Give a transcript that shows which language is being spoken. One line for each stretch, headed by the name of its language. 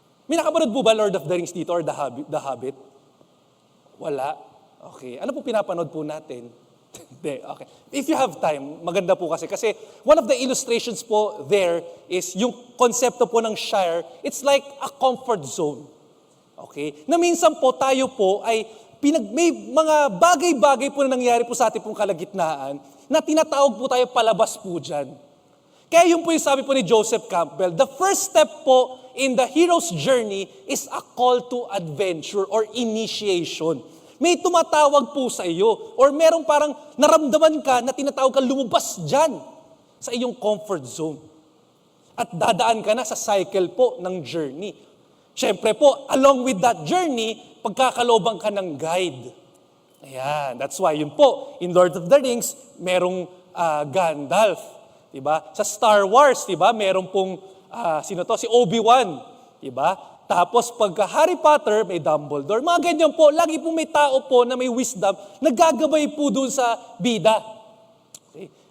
Filipino: May nakapanood po ba Lord of the Rings dito or The Hobbit? Wala. Okay. Ano po pinapanood po natin? Hindi. Okay.
English: If you have time,
Filipino: maganda po kasi.
English: Kasi one of the illustrations po there is
Filipino: yung konsepto po ng
English: Shire, it's like a comfort zone. Okay?
Filipino: Na minsan po tayo po ay may mga bagay-bagay po na nangyari po sa ating pong kalagitnaan na tinatawag po tayo palabas po dyan. Kaya yun po yung sabi po ni
English: Joseph Campbell, the first step po in the hero's journey is a call to adventure or initiation.
Filipino: May tumatawag po sa iyo or merong parang naramdaman ka na tinatawag ka lumabas dyan sa iyong comfort zone. At dadaan ka na sa cycle po ng journey. Siyempre po,
English: along with that journey,
Filipino: pagkakalobang ka ng guide. Ayan,
English: that's why
Filipino: yun po, in Lord of the Rings, merong Gandalf. Diba? Sa Star Wars, diba? Merong pong, si Obi-Wan. Diba? Tapos pagka Harry Potter, may Dumbledore. Mga ganyan po, lagi po may tao po na may wisdom, nagagabay po dun sa bida. Okay?